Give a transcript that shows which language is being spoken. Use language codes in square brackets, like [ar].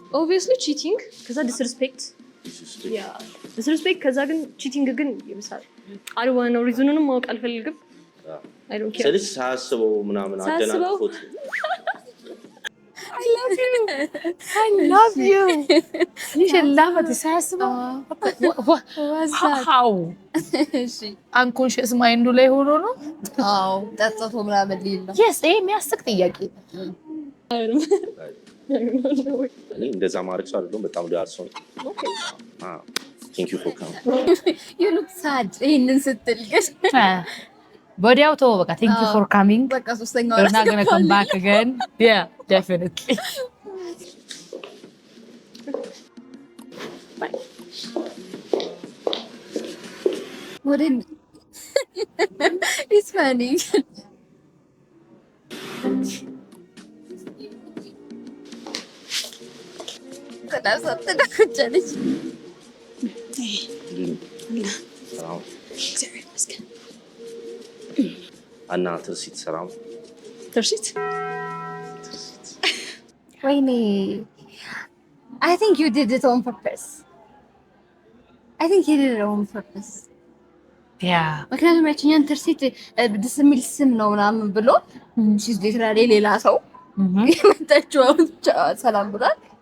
[en] obviously cheating ከዛ disrespect. Yeah. disrespect ከዛ ግን cheating ግን ይብሳል። I don't want to know reasonንም [am] ማወቅ አልፈልግም። [en] I don't care. [am] ስለዚህ ሳያስበው ምናምን አደናቅፎት [en] I love you. I love you. You should laugh at this. How? [am] Unconscious mind ላይ ሆኖ ነው? አዎ ጠጥቶ ምናምን ሊል ነው። Yes, የሚያስቅ ጥያቄ። እኔ እንደዛ ማድረግ ሰው አይደለም። በጣም ሊያርሶ ነው። [en] Thank you for coming. You look sad. [am] ይሄንን ስትል ግን ወዲያው ተወው በቃ [en] thank you for coming. [am] በቃ ሶስተኛው [en] We're not gonna come back again. Yeah, definitely. Bye. What in It's funny. That's something that could challenge. [am] አና ትርሲት ሰላም ትርሲት [en] ወይኔ I think you did it on purpose. I think you did it on purpose. [am] ምክንያቱም ያችኛን ትርሲት ደስ የሚል ስም ነው ምናምን ብሎ ሺዝ ሊትራሊ ሌላ ሰው የመጣችው ሰላም ብሏል።